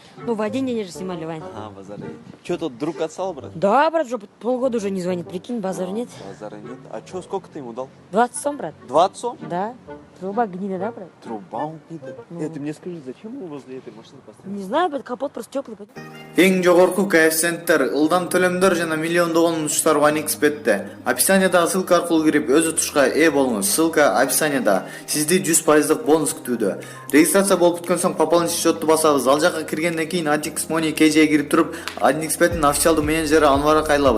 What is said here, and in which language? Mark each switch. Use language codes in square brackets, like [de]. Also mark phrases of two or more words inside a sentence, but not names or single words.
[ru] Ну, в один день же снимали, Вань. А, базар. Че, тут друг отстал, брат? Да, брат, уже полгода уже не звонит, прикинь, базар нет. Базара нет. А че, сколько ты ему дал? 20 сом, брат. 20 сом? Да. Труба гнида, да, брат? Труба убита. Ты мне скажи, зачем его возле этой машины поставил? Не знаю, брат, капот просто теплый. [ky] Эң жогорку коэффициенттер, ылдам төлөмдөр жана миллиондогон утуштар OneXBet'те. Описаниядагы ссылка аркылуу кирип өз утушка ээ болуңуз. Ссылка описаниядо. Сизди 100% бонус күтүүдө. Регистрация болуп бүткөн соң [ru] пополнить счетту [ky] басабыз. Ал жака киргенден кийин AddX Money KJ'ге кирип туруп, OneXBet'ин официалдуу менеджери Анварга кайрылабыз.